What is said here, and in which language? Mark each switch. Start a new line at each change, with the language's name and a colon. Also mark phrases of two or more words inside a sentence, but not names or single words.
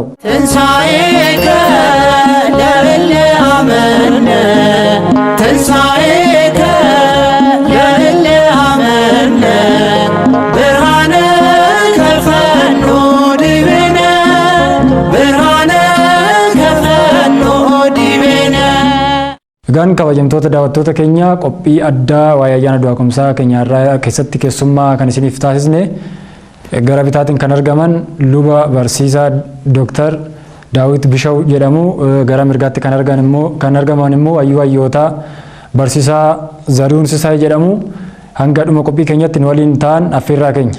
Geez: ትንሣኤከ ለእለ አመነ ትንሣኤከ ለእለ አመነ ብርሃነ ከፈኖ ዲቤነ ብርሃነ ከፈኖ ዲቤነ
Oromo: Gan kabajamtoota daawwattoota keenya qophii addaa waa'ee ayyaana du'aa kumsaa keenya irraa keessatti keessummaa kan isiniif taasisne gara bitaatiin kan argaman luba barsiisaa Dr. Daawit Bishaw jedhamu gara mirgaatti kan argaman immoo hayyuu hayyootaa barsiisaa Zarihuun Sisaay jedhamu hanga dhuma qophii keenyatti nu waliin ta'an affeerraa keenya.